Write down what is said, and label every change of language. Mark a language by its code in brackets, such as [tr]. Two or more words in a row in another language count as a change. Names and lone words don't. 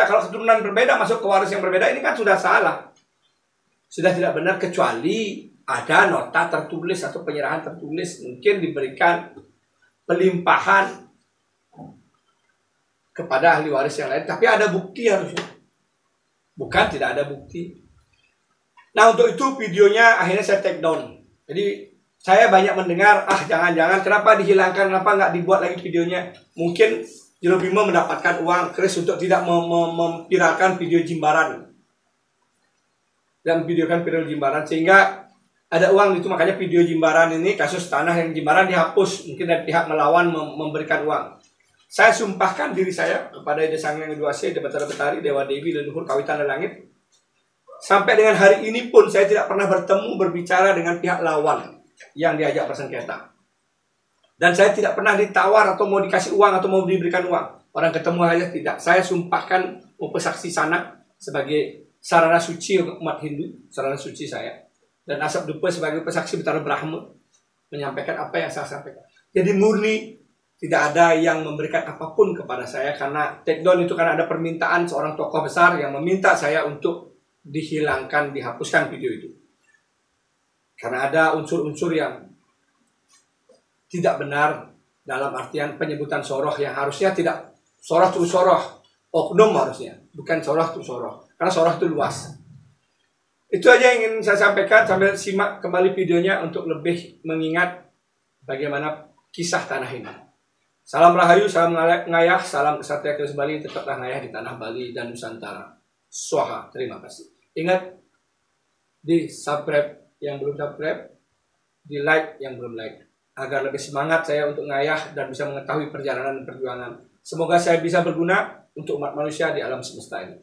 [id] Kalau keturunan berbeda masuk ke waris yang berbeda, ini kan sudah salah. Sudah tidak benar, kecuali ada nota tertulis atau penyerahan tertulis, mungkin diberikan pelimpahan kepada ahli waris yang lain, tapi ada bukti harusnya. Bukan tidak ada bukti. Nah, untuk itu videonya akhirnya saya [en] take down. [id] Jadi saya banyak mendengar, jangan-jangan kenapa dihilangkan, kenapa nggak dibuat lagi videonya. Mungkin Jero Bimo mendapatkan uang keris untuk tidak memviralkan video Jimbaran dan videokan video Jimbaran, sehingga ada uang itu. Makanya video Jimbaran ini, kasus tanah yang Jimbaran dihapus. Mungkin dari pihak melawan memberikan uang. Saya sumpahkan diri saya kepada Ide Sang Yang Widi Wasi, Ide Betara Betari, Dewa Dewi, leluhur kawitan dan langit. Sampai dengan hari ini pun saya tidak pernah bertemu berbicara dengan pihak lawan yang diajak bersengketa. Dan saya tidak pernah ditawar atau mau dikasih uang atau mau diberikan uang. orang ketemu aja tidak. Saya sumpahkan upasaksi sanak sebagai sarana suci umat Hindu, sarana suci saya. Dan Asap Dupa sebagai upasaksi Betara Brahma menyampaikan apa yang saya sampaikan. Jadi murni, tidak ada yang memberikan apapun kepada saya, karena [en] take down [id] itu karena ada permintaan seorang tokoh besar yang meminta saya untuk dihilangkan, dihapuskan video itu. Karena ada unsur-unsur yang tidak benar dalam artian penyebutan soroh yang harusnya tidak soroh terus soroh, oknum harusnya, bukan soroh terus soroh, karena soroh itu luas. Itu aja yang ingin saya sampaikan, sambil simak kembali videonya untuk lebih mengingat bagaimana kisah tanah ini. Salam Rahayu, salam ngayah, salam kesatria Keris Bali, tetaplah ngayah di tanah Bali dan Nusantara. Swaha, terima kasih. Ingat, di subscribe yang belum subscribe, di like yang belum like, agar lebih semangat saya untuk ngayah dan bisa mengetahui perjalanan dan perjuangan. Semoga saya bisa berguna untuk umat manusia di alam semesta ini.